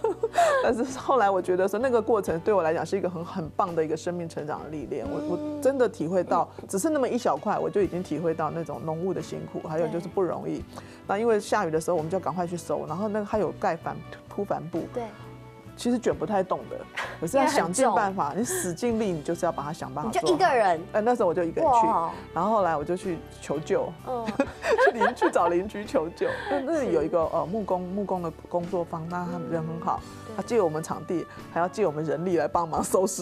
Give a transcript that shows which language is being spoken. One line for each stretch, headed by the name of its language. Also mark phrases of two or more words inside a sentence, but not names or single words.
Chinese: 但是後來我覺得說，那個過程對我來講是一個很棒的一個生命成長的歷練。我真的體會到，只是那麼一小塊，我就已經體會到那種農務的辛苦，還有就是不容易。那因為下雨的時候，我們就趕快去收，然後那個還有鋪帆布。對。其实卷不太动的，可是要想尽办法，你使尽力，你就是要把它想办法做好。你就一个人？那时候我就一个人去，然后后来我就去求救，去找邻居求救。那里有一个木工的工作坊，那他们人很好，他借我们场地，还要借我们人力来帮忙收拾。